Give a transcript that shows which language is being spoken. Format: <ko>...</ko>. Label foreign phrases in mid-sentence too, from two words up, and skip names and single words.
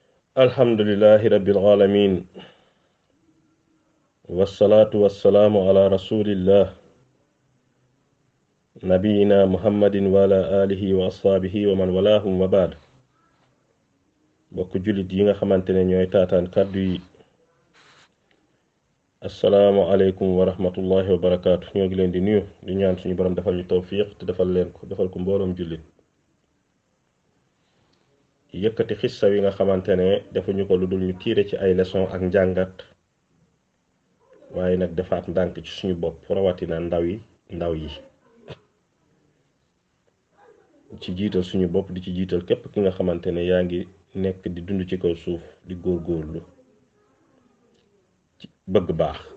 <ar>الحمد لله رب العالمين والصلاة والسلام على رسول الله نبينا محمد وعلى آله وأصحابه ومن والاهم وبعد.</ar> <wo>bokk jullit yi nga xamante ne ñooy taataan kàddu yi,</wo> <ar>السلام عليكم ورحمة الله وبركاته.</ar> <wo>ñoo ngi leen di nuyu di ñaan suñu borom defal ñu tawfiq te defal leen ko, defal ko mbooloom jullit. yëkkati xissa wi nga xamante ne defuñu ko lu dul ñu tiire ci ay leçon ak njàngat, waaye nag defaat ndànk ci suñu bopp, rawatina ndaw yi ci jiital suñu bopp, di ci jiital képp ki nga xamante ne yaa ngi nekk di dund ci kaw suuf di góorgóorlu ci bëgg baax.</wo>